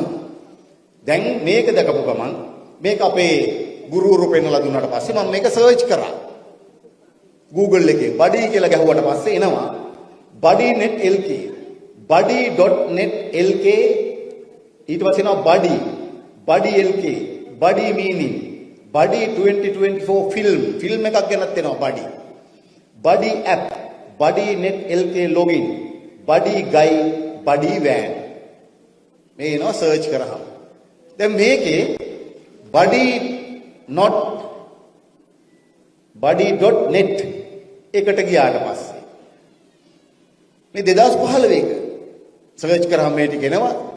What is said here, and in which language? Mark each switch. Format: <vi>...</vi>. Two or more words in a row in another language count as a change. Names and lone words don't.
<si>දැන් මේක දැකපු ගමන් මේක අපේ ගුරුවරු පෙන්නලා දුන්නාට පස්සේ මම මේක සර්ච් කරා. Google එකේ බඩි කියලා ගැහුවට පස්සේ එනවා</si> <en>buddy.net lk buddy.net lk</en> <si>ඊට පස්සේ එනවා</si> <en>buddy lk buddy meaning buddy 2024 film</en> <si>එකක් ගැනත් එනවා</si> <en>buddy app buddy.net lk login buddy guide buddy van</en> <si>මේ එනවා සර්ච් කරාම දැන් මේකේ buddy.net එකට ගියාට පස්සේ මේ 2015 එක සර්ච් කරාම මේ ටික එනවා</si>